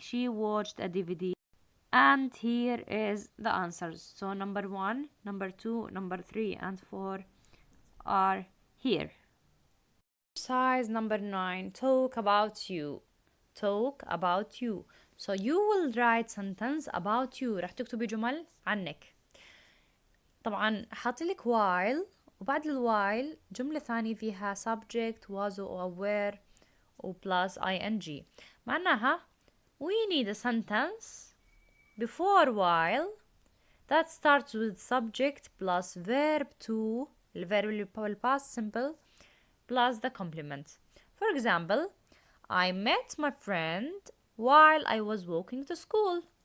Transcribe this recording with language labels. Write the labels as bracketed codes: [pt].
[en] She watched a DVD. And here is the answers. So number 1, number 2, number 3 and 4 are here. exercise number 9. Talk about you. Talk about you. So you will write sentence about you. [ar] رح تكتبي جمل عنك. طبعا حاطلك while وبعد الوايل جملة ثانية فيها subject was or were و plus ing. معناها [en] we need a sentence before while that starts with subject plus verb to الverb [ar] اللي [en] past simple plus the complement. For example, I met my friend while I was walking to school.